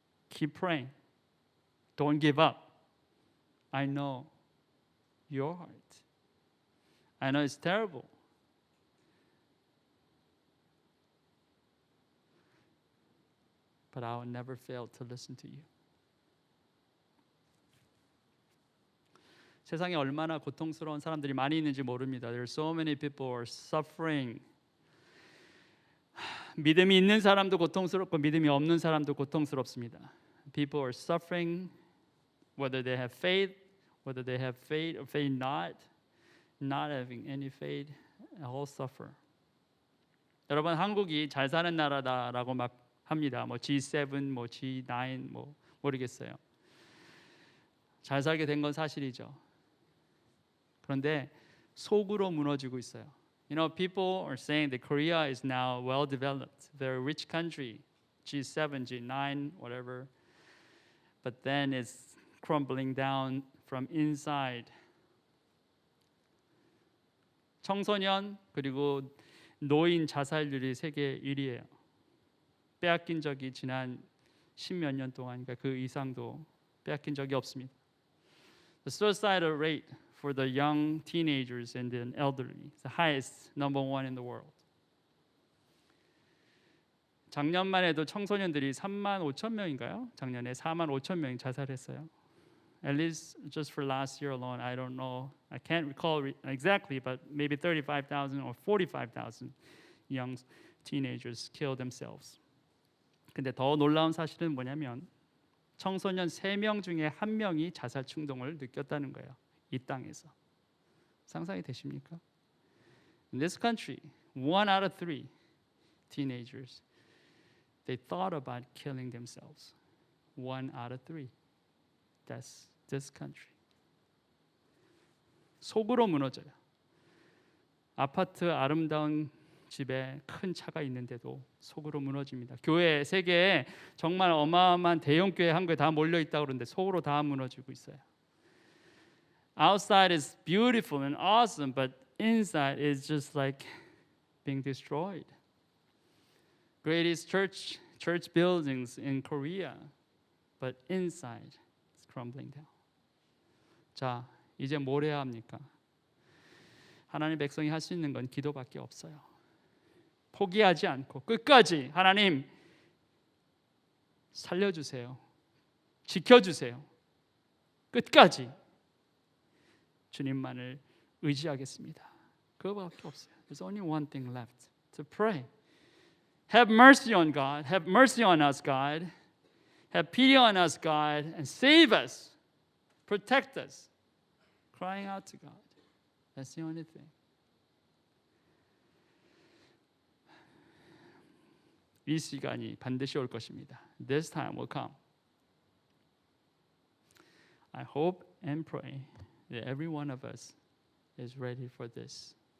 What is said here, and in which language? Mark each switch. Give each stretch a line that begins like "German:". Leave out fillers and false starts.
English: Keep praying. Don't give up. I know your heart. I know it's terrible. But I will never fail to listen to you.
Korean: 세상에 얼마나 고통스러운 사람들이 많이 있는지 모릅니다.
English: There are so many people who are suffering.
Korean: 믿음이 있는 사람도 고통스럽고 믿음이 없는 사람도 고통스럽습니다.
English: People are suffering whether they have faith, whether they have faith or faith not having any faith, all suffer.
Korean: 여러분 한국이 잘 사는 나라다라고 막 합니다. 뭐 G7, 뭐 G9 뭐 모르겠어요. 잘 살게 된 건 사실이죠. 그런데 속으로 무너지고 있어요.
English: You know, people are saying that Korea is now well developed, very rich country, G7, G9, whatever. But then it's crumbling down from inside.
Korean: 청소년 그리고 노인 자살률이 세계 1위예요. 빼앗긴 적이 지난 10몇 년 동안 그러니까 그 이상도 빼앗긴 적이 없습니다.
English: The suicidal rate for the young teenagers and the elderly is the highest, number one in the world.
Korean: 작년만 해도 청소년들이 3만 5천 명인가요? 작년에 4만 5천 명이 자살했어요.
English: At least just for last year alone, I don't know, I can't recall exactly, but maybe 35,000 or 45,000 young teenagers killed themselves.
Korean: 근데 더 놀라운 사실은 뭐냐면 청소년 3명 중에 1명이 자살 충동을 느꼈다는 거예요. 이 땅에서. 상상이 되십니까?
English: In this country, 1 out of 3 teenagers, they thought about killing themselves. 1 out of 3. That's this country.
Korean: 속으로 무너져요. 아파트 아름다운 집에 큰 차가 있는데도 속으로 무너집니다. 교회 세계에 정말 어마어마한 대형 교회 한 교회 다 몰려 있다고 그러는데 속으로 다 무너지고 있어요.
English: Outside is beautiful and awesome, but inside is just like being destroyed. Greatest church buildings in Korea, but inside is crumbling down.
Korean: 자, 이제 뭘 해야 합니까? 하나님 백성이 할 수 있는 건 기도밖에 없어요. 포기하지 않고 끝까지 하나님 살려주세요. 지켜주세요. 끝까지 주님만을 의지하겠습니다. 그거밖에 없어요.
English: There's only one thing left to pray. Have mercy on God. Have mercy on us, God. Have pity on us, God, and save us. Protect us. Crying out to God. That's the only thing.
Korean: 이 시간이 반드시 올 것입니다.
English: This time will come. I hope and pray that every one of us is ready for this.